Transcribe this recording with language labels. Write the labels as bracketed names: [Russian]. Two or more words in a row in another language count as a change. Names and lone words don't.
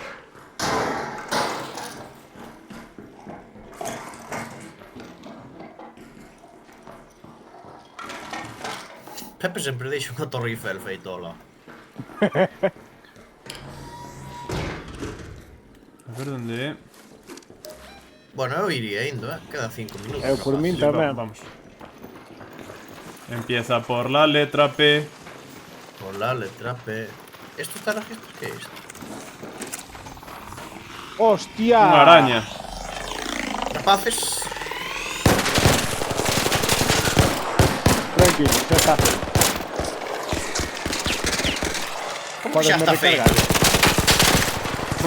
[Galician] Pepe sempre deixa unha torre Eiffel feitola. A ver onde é. Bueno, eu iría indo, Quedan 5 minutos. Eu por min Sí, tamén. [Spanish] vamos. Empieza por la letra P. Por la letra P. Esto está registrado, [Galician] que é isto? Hostia. Unha araña. Rapaces. Tranquilo, xa está. Como que xa Podesme está feito? recargar.